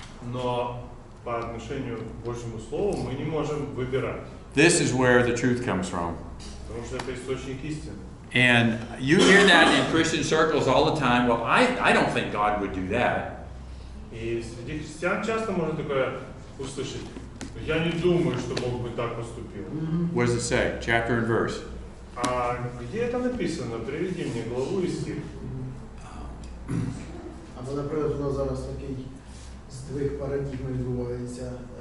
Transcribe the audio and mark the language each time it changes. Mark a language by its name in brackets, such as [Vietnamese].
[Russian] Но по отношению к Божьему Слову мы не можем выбирать, [English] This is where the truth comes from. [Russian] потому что это источник истины. [English] And you hear that in Christian circles all the time. Well, I don't think God would do that. [Russian] И среди христиан часто можно такое услышать. Я не думаю, что Бог бы так поступил. [English] What does it say? Chapter and verse. [Russian] А где это написано? Приведи мне главу и стих. [Ukrainian] Або, наприклад, у нас зараз такий здвиг парадігми відбувається.